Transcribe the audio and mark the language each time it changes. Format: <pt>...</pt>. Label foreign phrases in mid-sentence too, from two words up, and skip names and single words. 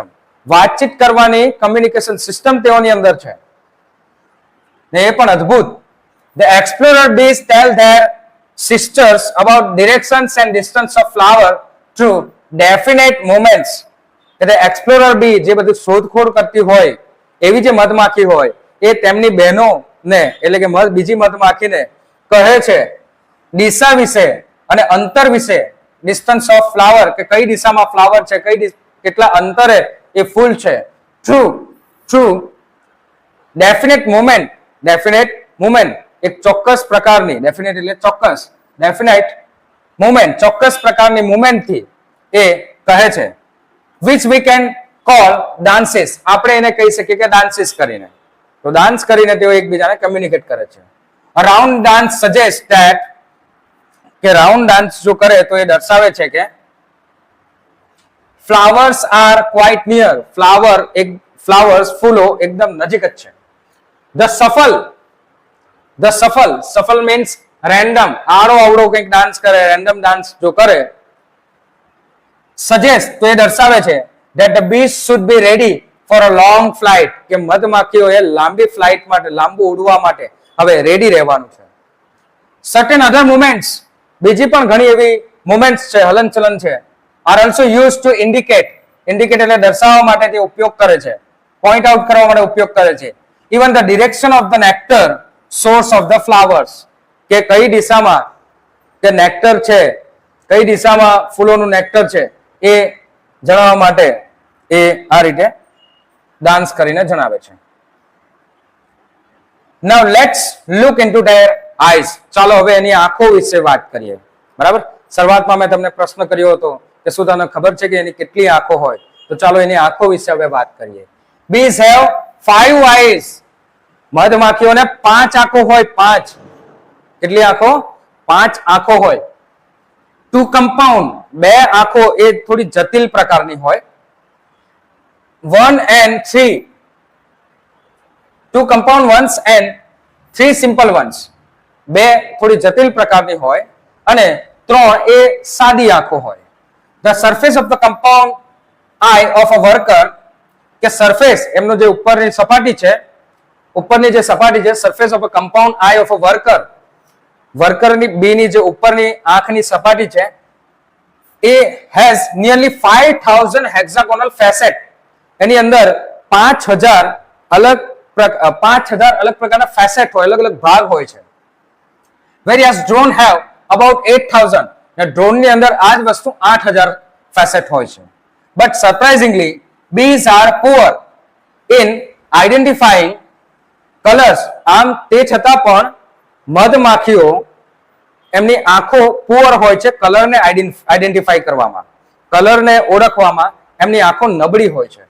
<gu>વાતચીત કરવાની કમ્યુનિકેશન સિસ્ટમ તેઓની અંદર છે ને એ પણ અદ્ભુત.</gu> <en>The explorer bees tell their sisters about directions and distance of flower through definite moments.</en> <gu>એટલે</gu> <en>explorer bee</en> <gu>જે બધું શોધખોળ કરતી હોય એવી જે મધમાખી હોય એ તેમની બહેનો ને એટલે કે બીજી મધમાખીને કહે છે દિશા વિશે અને અંતર વિશે,</gu> <en>distance of flower</en> <gu>કે કઈ દિશામાં ફ્લાવર છે, કેટલા અંતરે એ ફૂલ છે.</gu> <en>true definite movement</en> <gu>એક ચોક્કસ પ્રકારની, ડેફિનેટ એટલે ચોક્કસ,</gu> <en>definite movement</en> <gu>ચોક્કસ પ્રકારની મુવમેન્ટ થી એ કહે છે.</gu> <en>which we can call dances,</en> <gu>આપણે એને કહી શકીએ કે dances કરીને. તો ડાન્સ કરીને તેઓ એકબીજાને કમ્યુનિકેટ કરે છે.</gu> <en>a round dance suggests that</en> <gu>કે</gu> <en>round dance</en> <gu>જો કરે તો એ દર્શાવે છે કે</gu> <en>flowers are quite near, flowers</en> <gu>ફૂલો એકદમ નજીક જ છે.</gu> <en>the shuffle means random,</en> <gu>આડો અવળો કંઈક ડાન્સ કરે,</gu> <en>random dance</en> <gu>જો કરે, suggest તો એ દર્શાવે છે</gu> <en>that the bees should be ready for a long flight,</en> <gu>કે મધમાખીઓએ લાંબી ફ્લાઇટ માટે, લાંબુ ઉડવા માટે હવે રેડી રહેવાનું છે.</gu> <en>certain other movements,</en> <gu>બીજી પણ ઘણી એવી મુવમેન્ટ્સ છે, હલનચલન છે,</gu> <en>are also used to indicate</en> <gu>એટલે દર્શાવવા માટે તે ઉપયોગ કરે છે,</gu> <en>point out</en> <gu>કરવા માટે ઉપયોગ કરે છે.</gu> <en>even the direction of the nectar source of the flowers,</en> <gu>કે કઈ દિશામાં કે નેક્ટર છે, કઈ દિશામાં ફૂલોનું નેક્ટર છે એ જણાવવા માટે એ આ રીતે ડાન્સ કરીને જણાવે છે.</gu> <en>now let's look into their eyes,</en> <gu>ચાલો હવે એની આંખો વિશે વાત કરીએ. બરાબર, શરૂઆતમાં મેં તમને પ્રશ્ન કર્યો હતો કે શું તમને ખબર છે કે એની કેટલી આંખો હોય, તો ચાલો એની આંખો વિશે હવે વાત કરીએ.</gu> <en>bees have 5 eyes,</en> <gu>મધમાખીઓને 5 આંખો હોય, 5. કેટલી આંખો? 5 આંખો હોય.</gu> <en>two compound,</en> <gu>2 આંખો એ થોડી જટિલ પ્રકારની હોય.</gu> <en>1 and 3, 2 compound ones and 3 simple ones,</en> <gu>2 થોડી જટિલ પ્રકારની હોય અને 3 એ સાદી આંખો હોય.</gu> <en>the surface of the compound eye of a worker,</en> <gu>કે સરફેસ એમનો જે ઉપરની સપાટી છે, ઉપરની જે સપાટી છે,</gu> <en>surface of a compound eye of a</en> <gu>વર્કરની બીની જે ઉપરની આંખની સપાટી છે એ</gu> <en>has nearly 5000 hexagonal facet,</en> <gu>એની અંદર 5000 અલગ પ્રકારના ફેસેટ હોય, અલગ અલગ ભાગ હોય છે.</gu> <en>whereas drone have about 8000,</en> <gu>ને ડ્રોન ની અંદર આ જ વસ્તુ 8000 ફેસેટ હોય છે.</gu> <en>but surprisingly bees are poor in identifying colors,</en> <gu>આમ તે છતાં પણ મધમાખીઓ એમની આંખો પુઅર હોય છે કલરને આઈડેન્ટિફાઈ કરવામાં, કલરને ઓળખવામાં એમની આંખો નબળી હોય છે.</gu>